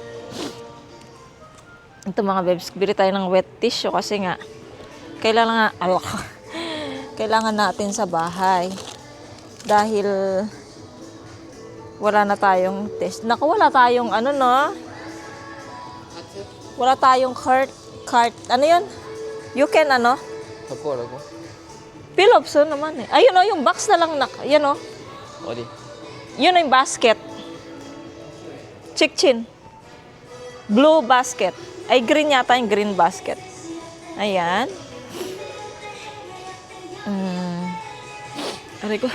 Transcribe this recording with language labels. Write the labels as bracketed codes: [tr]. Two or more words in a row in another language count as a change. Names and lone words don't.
[tl] Ito mga bebs, bili tayo ng wet tissue kasi nga kailangan natin sa bahay. Dahil wala na tayong test. Naku, wala tayong wala tayong cart. Ano yun? [en] You can [ko] 갖고 오라고? [tl] Pillow naman eh. Ayun yung box na lang yan [ko] 어디? [tl] Yun yung basket. Chick-chin. [en] Blue basket. [tl] Ay, green yata yung [en] green basket. [tl] Ayan. Aray ko.